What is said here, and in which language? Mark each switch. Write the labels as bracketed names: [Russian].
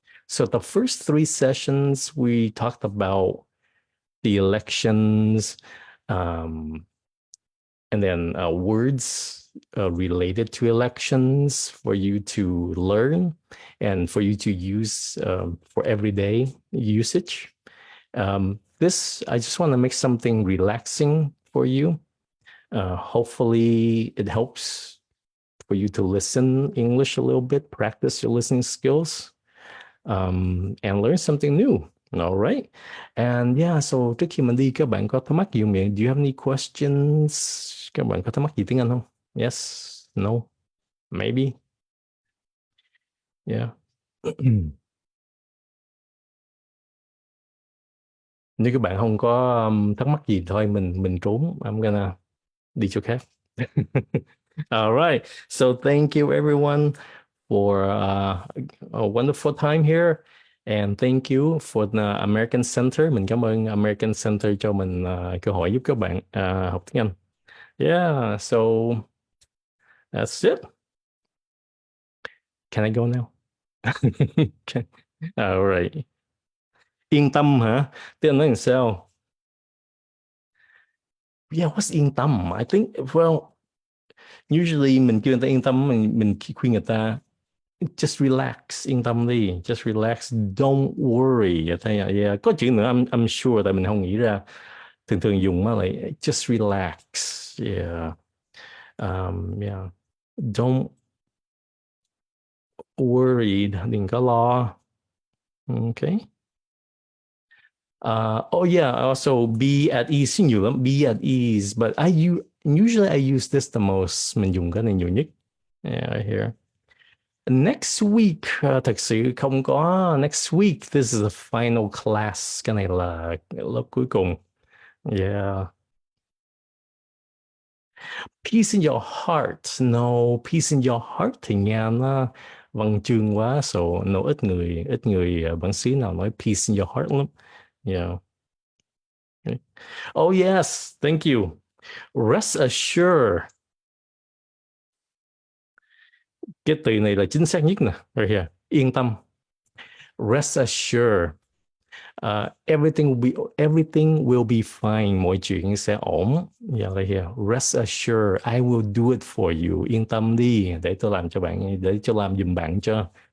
[English] So the first three sessions we talked about the elections, and then words related to elections for you to learn and for you to use for everyday usage. This, I just want to make something relaxing for you. Hopefully it helps for you to listen English a little bit, practice your listening skills, and learn something new. All right. And yeah, so [Vietnamese] trước khi mình đi, các bạn có thắc mắc gì không? [English] Do you have any questions? [Vietnamese] Các bạn có thắc mắc gì tiếng Anh không? [English] Yes, no, maybe. Yeah. [Vietnamese] Nếu các bạn không có thắc mắc gì thôi, mình trốn. [English] I'm gonna [Vietnamese] đi chỗ khác. [English] All right. So thank you everyone for a wonderful time here. And thank you for the American Center. [Vietnamese] Mình cảm ơn American Center cho mình cơ hội giúp các bạn học tiếng Anh. [English] Yeah, so that's it. Can I go now? Okay. All right. [Vietnamese] Yên tâm hả? Tiếng Anh nói làm sao? [English] Yeah, what's yên tâm? I think, well, usually [Vietnamese] mình kêu người ta yên tâm, mình khuyên người ta [English] just relax, [Vietnamese] yên tâm đi, [English] just relax, don't worry. [Vietnamese] Yeah. Có chữ nữa [English] I'm sure [Vietnamese] tại mình không nghĩ ra. Thường thường dùng mà lại [English] just relax. Yeah. Yeah. Don't worry, [Vietnamese] đừng có lo. [English] Okay. Oh yeah, also be at ease [Vietnamese] nhiều lắm, [English] be at ease, but usually I use this the most, [Vietnamese] mình dùng cái này nhiều nhất. [English] Yeah, here. Next week, [Vietnamese] thật sự không có. [English] Next week, this is the final class. [Vietnamese] Cái này là lớp cuối cùng. Yeah. [English] Peace in your heart. No, peace in your heart [Vietnamese] thì nghe nó văn chương quá. [English] So, no, [Vietnamese] ít người bản xứ nào nói [English] peace in your heart [Vietnamese] lắm. [English] Yeah. Okay. Oh yes, thank you. Rest assured. [Vietnamese] Cái từ này là chính xác nhất nè. [English] Right here. [Vietnamese] Yên tâm. [English] Rest assured. Everything will be fine. [Vietnamese] Mọi chuyện sẽ ổn. [English] Yeah, right here. Rest assured, I will do it for you. [Vietnamese] Yên tâm đi, để tôi làm cho bạn, để cho làm giùm bạn cho.